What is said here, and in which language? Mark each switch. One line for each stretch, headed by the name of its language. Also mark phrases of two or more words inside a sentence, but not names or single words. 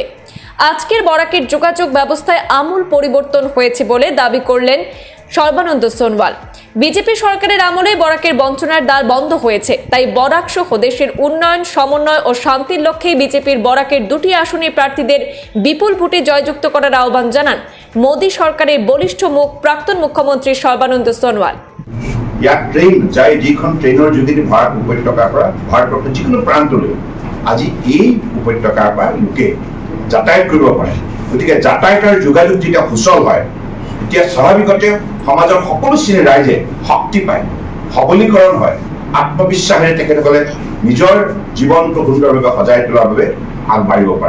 Bangla: আজকের বরাকের যোগাযোগ ব্যবস্থায় আমূল পরিবর্তন হয়েছে বলে দাবি করলেন সর্বানন্দ সোনোয়াল। বিজেপি সরকারের আমলে বরাকের বঞ্চনার দ্বার বন্ধ হয়েছে, তাই বরাক সহ দেশের উন্নয়ন, সমন্বয় ও শান্তির লক্ষ্যে বিজেপির বরাকের 2টি আসনের প্রার্থীদের বিপুল ভোটে জয়যুক্ত করার আহ্বান জানান মোদী সরকারের বলিষ্ঠ মুখ প্রাক্তন মুখ্যমন্ত্রী সর্বানন্দ সোনোয়াল।
Assamese: ইয়াত ট্ৰেইন যায়, যিখন ট্ৰেইনৰ যোগেদি ভাৰত উপত্যকাৰ পৰা ভাৰতবৰ্ষৰ যিকোনো প্ৰান্তলৈ আজি এই উপত্যকাৰ পৰা লোকে যাতায়াত কৰিব পাৰে। গতিকে যাতায়াতৰ যোগাযোগ যেতিয়া সুচল হয়, তেতিয়া স্বাভাৱিকতে সমাজৰ সকলো শ্ৰেণীৰ ৰাইজে শক্তি পায়, সবলীকৰণ হয়, আত্মবিশ্বাসেৰে তেখেতসকলে নিজৰ জীৱনটো সুন্দৰভাৱে সজাই তোলাৰ বাবে আগবাঢ়িব পাৰে।